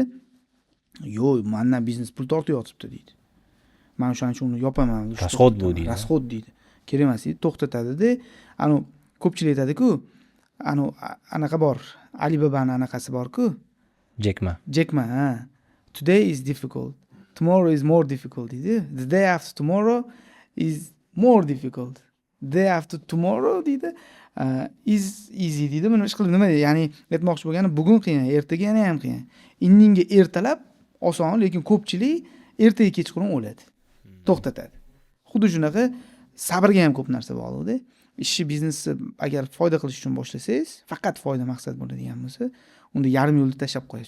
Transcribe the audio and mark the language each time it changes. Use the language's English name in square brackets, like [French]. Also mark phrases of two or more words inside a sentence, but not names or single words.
[Uzbek] Yo'q, mendan biznes pul tortayotibdi deydi. Men o'shaning uchun uni yopaman. Расход bu deydi. Расход deydi. Kerak emas deydi, to'xtatadi-da. Ko'pchilik aytadi-ku, anaqa bor. Alibaba'ning anaqasi bor-ku. Jack Ma, ha. [English] Today is difficult. Tomorrow is more difficult [Uzbek] deydi. [English] The day after tomorrow is more difficult. The day after tomorrow [Uzbek] deydi. [English] Is easy [Uzbek] deydi. Mana shu qilib nima deydi? Ya'ni aytmoqchi bo'lganim, bugun qiyin, ertaga yana ham qiyin. Indinga ertalab oson, lekin ko'pchilik ertaga kechqurun o'ladi. To'xtatadi. Xuddi shunaqa sabrga ham ko'p narsa bog'liqda. Ishni biznesni agar foyda qilish uchun boshlasangiz, faqat foyda maqsad bo'ladigan bo'lsa, unda yarim yo'lda tashlab qo'yasiz.